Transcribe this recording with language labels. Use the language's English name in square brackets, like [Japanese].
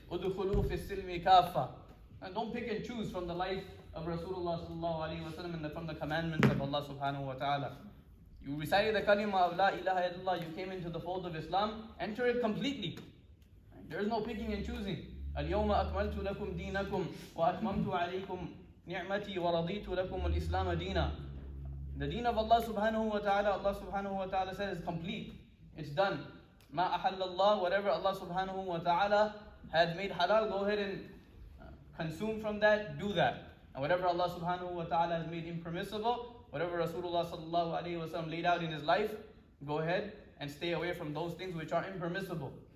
[Arabic] Udkhulu fi silmi kafa. [English] And don't pick and choose from the life of Rasulullah sallallahu alayhi wa sallam and from the commandments of Allah subhanahu wa ta'ala. You recited the kalima of La ilaha illallah, you came into the fold of Islam, enter it completely. There is no picking and choosing. [Arabic] اليوم أكملت لكم دينكم وأتممت عليكم نعمتي ورضيت لكم الإسلام دينا. [English] The deen of Allah subhanahu wa ta'ala said is complete. It's done. [Arabic] ما أحل الله, [English] whatever Allah subhanahu wa ta'ala has made halal, go ahead and consume from that, do that. And whatever Allah subhanahu wa ta'ala has made impermissible, whatever Rasulullah sallallahu alayhi wa sallam laid out in his life, go ahead and stay away from those things which are impermissible.